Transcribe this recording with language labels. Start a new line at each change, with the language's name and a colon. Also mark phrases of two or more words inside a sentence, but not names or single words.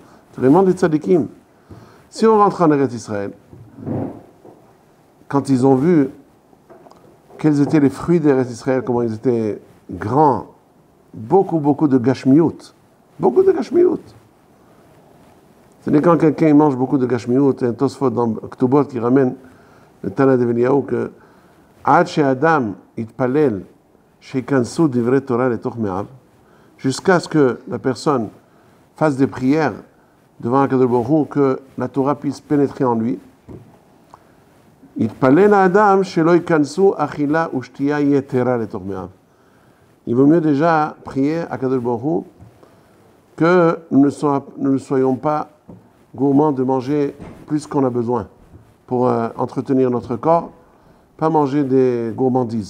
French: C'est vraiment des tzadikim. Si on rentre en Eretz Israël, quand ils ont vu quels étaient les fruits d'Eretz Israël, comment ils étaient grands, beaucoup de gashmiout. Beaucoup de gashmiout. C'est quand quelqu'un mange beaucoup de gashmiout, un Tosfot dans Ktubot qui ramène le Tana de Eliyahu que
Hebrew: עד שאדם יתפלל שיכנסו דברי תורה לתוך מעיו,
French: jusqu'à ce que la personne fasse des prières devant
Hebrew: הקדוש ברוך הוא,
French: que la Torah puisse pénétrer en lui. Il vaut mieux déjà prier à
Hebrew: קדוש ברוך הוא
French: que nous ne soyons pas gourmands de manger plus qu'on a besoin pour entretenir notre corps, pas manger des gourmandises.